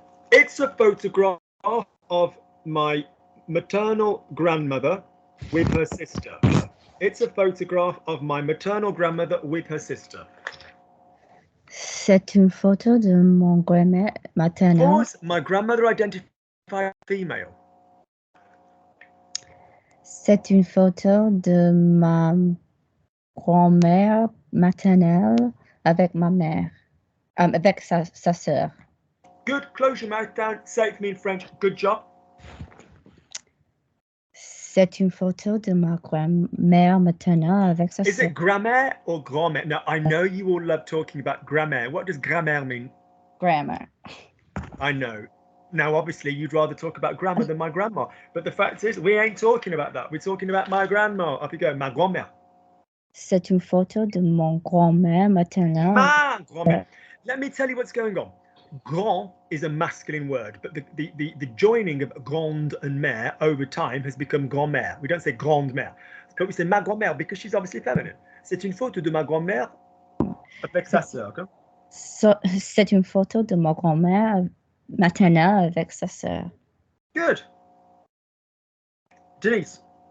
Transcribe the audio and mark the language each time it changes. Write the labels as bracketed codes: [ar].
[en] It's a photograph of my maternal grandmother with her sister. It's a photograph of my maternal grandmother with her sister. [fr] C'est une photo de mon grand-mère maternelle. [en] Was my grandmother identified female? [fr] C'est une photo de ma grand-mère maternelle avec ma mère, avec sa sœur. [en] Good. Close your mouth down. Say it for me in French. Good job. [fr] C'est une photo de ma grand-mère maternelle avec sa sœur. [en] Is it grammaire or grand-mère? Now, I know you all love talking about grammaire. What does grammaire mean? Grammar. I know. Now, obviously, you'd rather talk about grammar than my grandma. But the fact is, we ain't talking about that. We're talking about my grandma. Up you go. [fr] Ma grand-mère. C'est une photo de mon grand-mère maternelle. Ma grand-mère. [en] Let me tell you what's going on. Grand is a masculine word, but the joining of grande and mère over time has become grand-mère. We don't say [fr] grande-mère, [en] but we say [fr] ma grand-mère [en] because she's obviously feminine. [fr] C'est une photo de ma grand-mère avec sa sœur. [en] Okay? [fr] C'est une photo de ma grand-mère maternelle avec sa sœur. [en] Good. Denise.